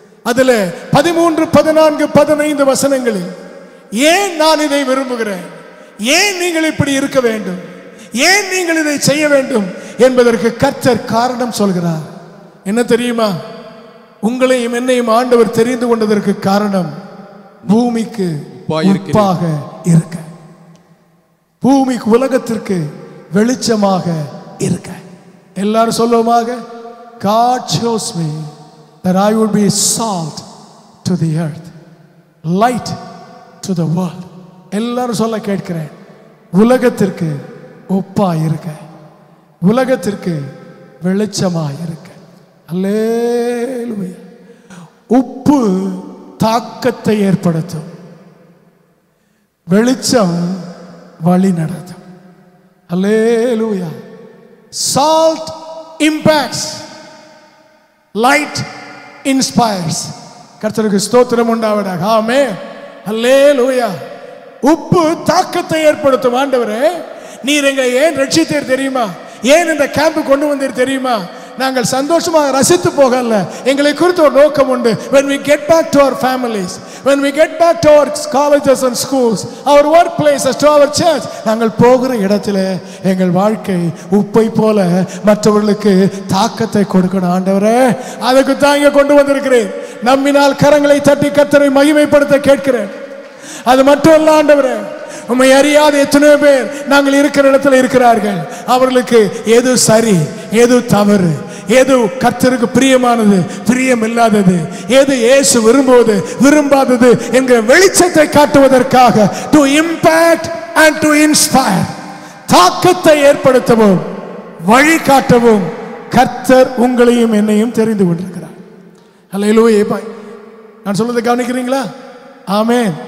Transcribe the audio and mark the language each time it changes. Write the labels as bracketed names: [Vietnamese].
[Tamil] அதுல 13, 14, 15 வசனங்களில் ஏன் நான் இதை விரும்புகிறேன், ஏன் நீங்கள் இப்படி இருக்க வேண்டும், ஏன் நீங்கள் இதை செய்ய வேண்டும் என்பதற்கு கர்த்தர் காரணம் சொல்கிறார். என்ன தெரியுமா? உங்களையும் என்னையும் ஆண்டவர் தெரிந்து கொண்டதற்கு காரணம் பூமிக்கு உப்பாக இருக்க, பூமிக்கு உலகத்திற்கு வெளிச்சமாக இருக்க. எல்லாரும் சொல்லுவோமாக, [English] God chose me that I would be salt to the earth, light to the world. [Tamil] எல்லாரும் சொல்ல கேட்கிறேன், உலகத்திற்கு உப்பா இருக்க, உலகத்திற்கு வெளிச்சமா இருக்க. அல்லேலூயா. உப்பு தாக்கத்தை ஏற்படுத்தும், வெளிச்சம் வழி நடத்தும். [English] அல்லேலூயா. Salt impacts, light inspires. [Tamil] கர்த்தருக்கு ஸ்தோத்திரம் உண்டாவதாக. ஆமென். அல்லேலூயா. உப்பு தாக்கத்தை ஏற்படுத்தும். ஆண்டவரே, நீர் எங்களை ஏன் ரட்சித்தீர் தெரியுமா? ஏன் இந்த கேம்ப் கொண்டு வந்தீர் தெரியுமா? நாங்கள் சந்தோஷமாக ரசித்து போகல, எங்களை குறித்து ஒரு நோக்கம் உண்டு. [English] When we get back to our families, when we get back to our colleges and schools, our workplaces, to our church, [Tamil] நாங்கள் போகிற இடத்துல எங்கள் வாழ்க்கை உப்பை போல மற்றவர்களுக்கு தாக்கத்தை கொடுக்கணும். ஆண்டவரே, அதுக்கு தான் இங்க கொண்டு வந்திருக்கிறேன். நம்பினால் கரங்களை தட்டி கர்த்தரை மகிமைப்படுத்த கேட்கிறேன். அது மட்டும் இல்ல ஆண்டவரே, உம்மை அறியாத எத்தனையோ பேர் நாங்கள் இருக்கிற இடத்துல இருக்கிறார்கள். அவர்களுக்கு எது சரி, எது தவறு, எது கர்த்தருக்கு பிரியமானது, பிரியம் இல்லாதது, எது இயேசு விரும்புவது, விரும்பாதது என்கிற வெளிச்சத்தை காட்டுவதற்காக, [English] to impact and to inspire, [Tamil] தாக்கத்தை ஏற்படுத்தவும் வழிகாட்டவும் கர்த்தர் உங்களையும் என்னையும் தெரிந்து கொண்டிருக்கிறார். அல்லேலூயா. நான் சொல்றதை கவனிக்கிறீங்களா? ஆமென்.